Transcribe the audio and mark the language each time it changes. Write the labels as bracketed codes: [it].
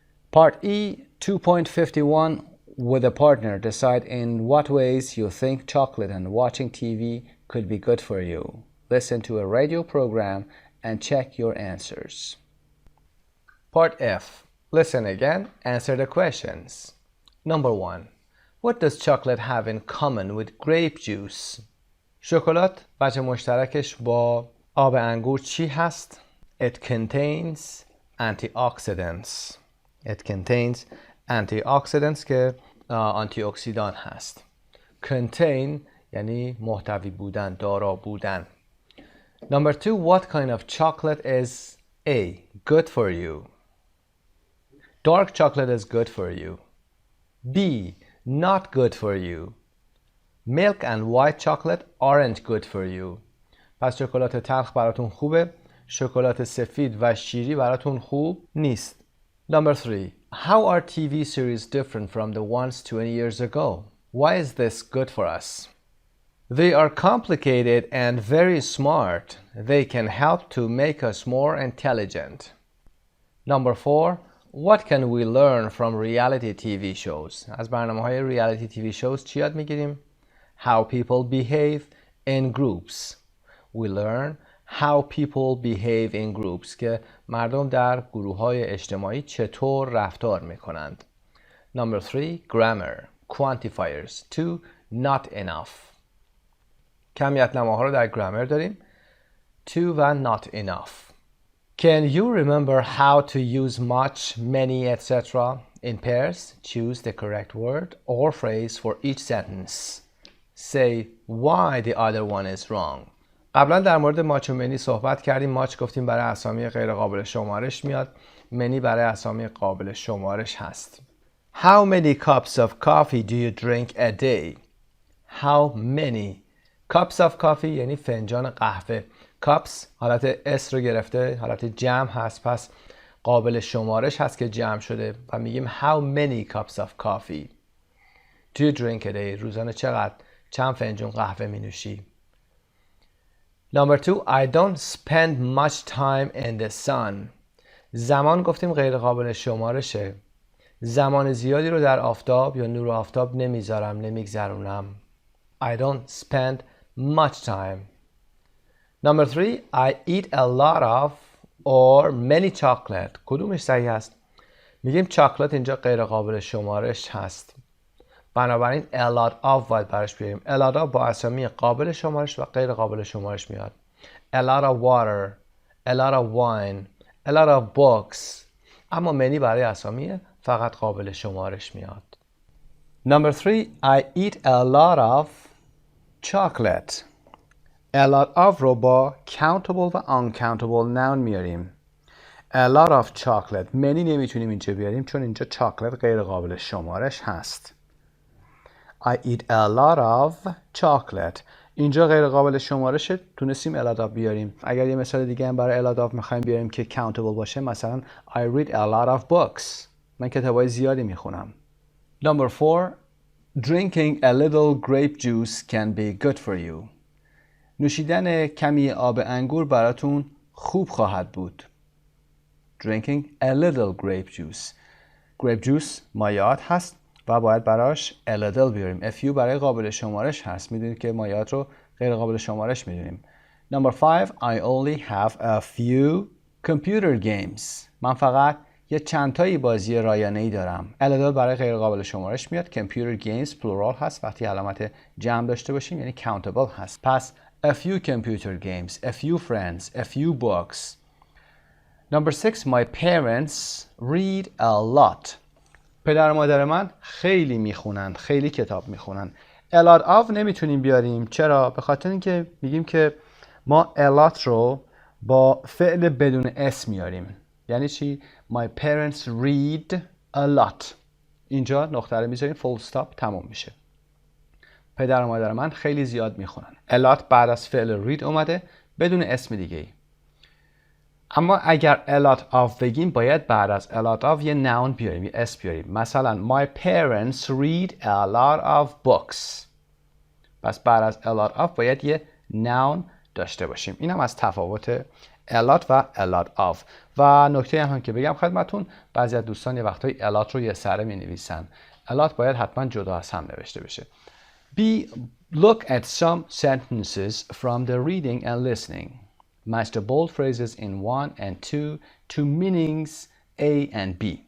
[en] Part E 2.51 with a partner decide in what ways you think chocolate and watching TV could be good for you. Listen to a radio program and check your answers. Part F. Listen again, answer the questions. Number 1. What does chocolate have in common with grape juice? [fa] شکلات وجه مشترکش با آب انگور چی هست؟ [en] It contains antioxidants. It contains antioxidants [fa] که آنتی اکسیدان هست. Contain یعنی محتوی بودن، دارا بودن. [en] Number 2, what kind of chocolate is A. Good for you? Dark chocolate is good for you. B. Not good for you. Milk and white chocolate aren't good for you. [fa] پس شکلات تلخ براتون خوبه، شکلات سفید و شیری براتون خوب نیست. [en] Number 3. How are TV series different from the ones 20 years ago? Why is this good for us? They are complicated and very smart. They can help to make us more intelligent. Number 4. What can we learn from reality TV shows? [fa] از برنامه‌های reality TV shows چی یاد میگیریم؟ [en] How people behave in groups. We learn how people behave in groups [fa] که مردم در گروه‌های اجتماعی چطور رفتار میکنند. [en] Number 3. Grammar. Quantifiers. 2. Not enough. [fa] کمیت نماها رو در گرامر داریم. [en] 2 و not enough. Can you remember how to use much, many, etc. in pairs? Choose the correct word or phrase for each sentence. Say why the other one is wrong. [fa] قبلا در مورد ماچ و منی صحبت کردیم. ماچ گفتیم برای اسامی غیر قابل شمارش میاد. منی برای اسامی قابل شمارش هست. [en] How many cups of coffee do you drink a day? How many [fa] cups of coffee یعنی فنجان قهوه. cups حالت اس رو گرفته، حالت جمع هست، پس قابل شمارش هست که جمع شده و میگیم [en] how many cups of coffee do you drink a day. [fa] روزانه چند فنجون قهوه می نوشی. [en] Number 2, I don't spend much time in the sun. [fa] زمان گفتیم غیر قابل شمارشه. زمان زیادی رو در آفتاب یا نور آفتاب نمیگذرونم. [en] I don't spend much time. Number 3, I eat a lot of or many chocolate. [fa] کدومش صحیح هست؟ میگیم چاکلت اینجا غیر قابل شمارش هست. بنابراین a lot of باید برش بیاریم. a lot of با اسامی قابل شمارش و غیر قابل شمارش میاد. [en] a lot of water, a lot of wine, a lot of books. [fa] اما many برای اسامی فقط قابل شمارش میاد. [en] Number 3, I eat a lot of chocolate. a lot of رو با countable و uncountable noun میاریم. a lot of chocolate. [fa] many نمیتونیم اینجا بیاریم چون اینجا chocolate غیر قابل شمارش هست. [en] I eat a lot of chocolate. [fa] اینجا غیر قابل شمارشه، تونستیم a lot of بیاریم. اگر یه مثال دیگه هم برای a lot of میخوایم بیاریم که countable باشه، مثلا [en] I read a lot of books. [fa] من کتابای زیادی میخونم. [en] Number 4, drinking a little grape juice can be good for you. [fa] نوشیدن کمی آب انگور براتون خوب خواهد بود. [en] Drinking a little grape juice. [fa] grape juice مایعات هست و باید براش a little بیاریم. a few برای قابل شمارش هست. میدونید که مایعات رو غیر قابل شمارش میدونیم. [en] Number 5, I only have a few computer games. [fa] من فقط یه چند تایی بازی رایانه‌ای دارم. a little برای غیر قابل شمارش میاد. [en] computer games plural هست. [fa] وقتی علامت جمع داشته باشیم یعنی countable هست. [en] پس a few computer games, a few friends, a few books. Number 6, my parents read a lot. [fa] پدر و مادر من خیلی میخونن، خیلی کتاب میخونن. a lot of نمیتونیم بیاریم. چرا؟ به خاطر اینکه میگیم که ما a lot رو با فعل بدون اس میاریم. یعنی چی؟ [en] My parents read a lot. [fa] اینجا نقطه رو میذاریم، full stop، تموم میشه. پدر و مادر من خیلی زیاد میخونن. a lot بعد از فعل read اومده بدون اسم دیگه ای. اما اگر a lot of بگیم باید بعد از a lot of یه noun بیاریم، یه اسم بیاریم. [en] مثلا my parents read a lot of books. [fa] پس بعد از a lot of باید یه noun داشته باشیم. این هم از تفاوت a lot و a lot of. و نکته هم که بگم خدمتون، بعضی از دوستان یه وقتایی a lot رو یه سره می نویسن. a lot باید حتما جدا از هم نوشته بشه. [en] B. Look at some sentences from the reading and listening. Match the bold phrases in 1 and 2 to meanings A and B.